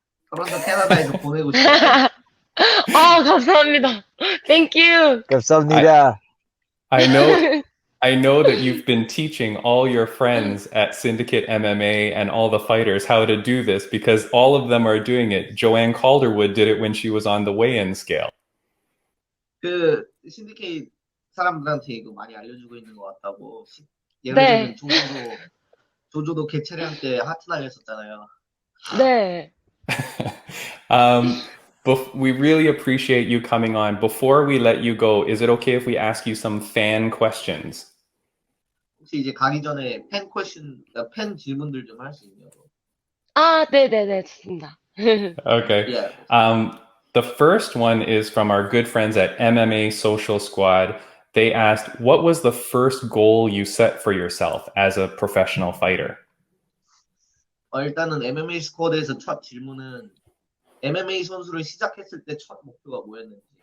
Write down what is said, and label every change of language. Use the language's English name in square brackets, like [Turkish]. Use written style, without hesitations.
[Korean] 토론토 캐나다에서 보내고 싶어요. 감사합니다. [English] Thank you. [Korean] 감사합니다. [English] I know that you've been teaching all your friends at Syndicate MMA and all the fighters how to do this, because all of them are doing it. Joanne Calderwood did it when she was on the weigh-in scale. [Korean] 그 신디케이트 사람들한테 이거 많이 알려주고 있는 것 같다고. 예를 들면 조조도 개체량 때 하트 날렸었잖아요. 네. [English] um, we really appreciate you coming on. Before we let you go, is it okay if we ask you some fan questions? [Korean] 혹시 이제 가기 전에 팬 질문들 좀 할 수 있냐고. 아, 네네네, 좋습니다. [English] Okay. Yeah. The first one is from our good friends at MMA Social Squad. They asked, what was the first goal you set for yourself as a professional fighter? [Korean] 일단은 MMA 스쿼드에서 첫 질문은 MMA 선수를 시작했을 때 첫 목표가 뭐였는지.